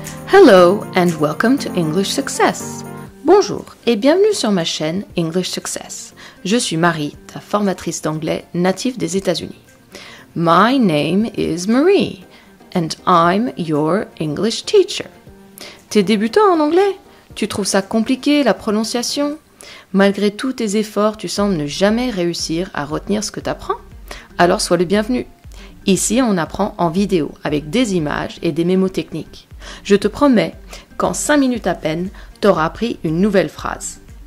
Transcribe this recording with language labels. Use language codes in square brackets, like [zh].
[en] Hello and welcome to English Success. [fr] Bonjour et bienvenue sur ma chaîne English Success. Je suis Marie, ta formatrice d'anglais native des États-Unis. [en] My name is Marie and I'm your English teacher. [fr] T'es débutant en anglais? Tu trouves ça compliqué, la prononciation? Malgré tous tes efforts, tu sembles ne jamais réussir à retenir ce que t'apprends? Alors sois le bienvenu. Ici, on apprend en vidéo avec des images et des mémotechniques. Je te promets qu'en 5 minutes à peine, tu auras appris une nouvelle phrase.